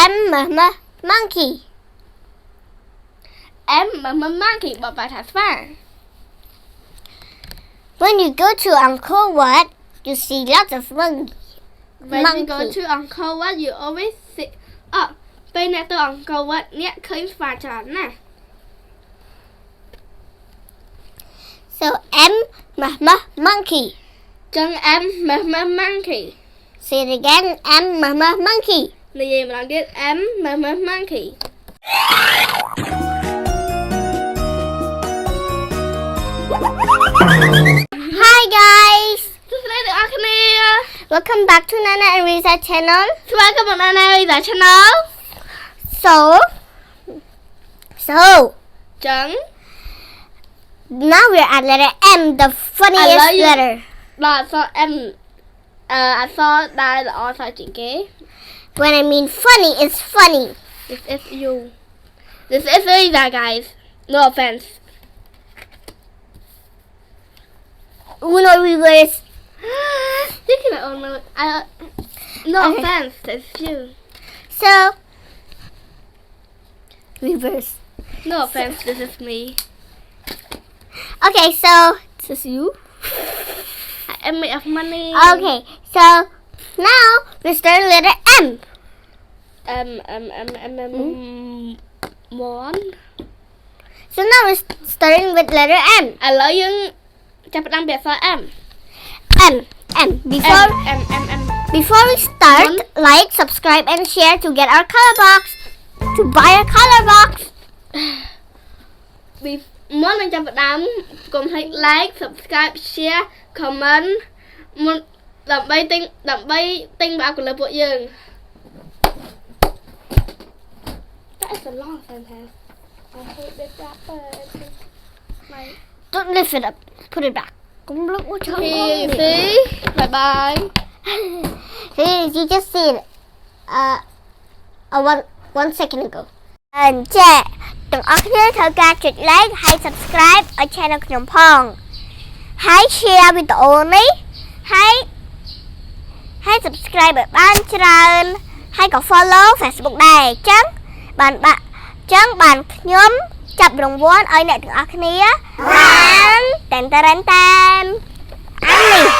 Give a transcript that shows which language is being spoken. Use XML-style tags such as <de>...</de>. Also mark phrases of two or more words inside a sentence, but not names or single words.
<en>monkey. M monkey</en> <km>បបថាស្វា</km> <en>When you go to Uncle Wat, you see lots of monkeys. When you go to Uncle Wat, you always see</en> <km>ពេលអ្នកទៅ Uncle Wat អ្នកឃើញស្វាច្រើនណាស់</km> <en>So M monkey. ចឹង M monkey Say it again. M monkey.</en> <km>និយាយម្ដងទៀត</km> <en>M monkey Hi guys.</en> <km>សួស្តីអ្នកគ្នា</km> <en>Welcome back to Nana and Riza channel.</en> <km>ស្វាគមន៍មក Nana Riza channel.</km> <en>So</en> <km>ចឹង</km> <en>now we're at letter M, the funniest letter.</en> <km>ដល់អក្សរ M អក្សរដែលល្អសាជាងគេ</km> <en>When I mean funny, it's funny. This is you. This is Riza, guys. No offense. Uno reverse. You can no offense. It's you. So reverse. No offense. This is me. Okay, so This is you. I am made of money. okay, so now we start letter M. One. So now we're starting with letter M.</en> <km>ឥឡូវយើងចាប់ផ្ដើមពីអក្សរ M.</km> <en>M. Before we start, like, subscribe, and share to get our color box. To buy a color box.</en> <km>មុននឹងចាប់ផ្ដើមកុំភ្លេច</km> <en>like subscribe share comment</en> <km>មុនដើម្បីទិញបើកូលឺពួកយើង</km> <en>That is a long sentence. I hate this wrapper. Don't lift it up. Put it back. Come look what you're Here you see. Bye bye. See, you just see it. One second ago.</en> <km>And ទាំងអស់គ្នាត្រូវការចុច like ហើយ subscribe ឲ្យ channel ខ្ញុំផងហើយ share វីដេអូនេះហើយ subscribe ឲ្យបានច្រើនហើយក៏ follow Facebook ដែរអញ្ចឹងបានខ្ញុំចាប់រង្វាន់ឲ្យអ្នកទាំងអស់គ្នាបានតែនអានេះ</km>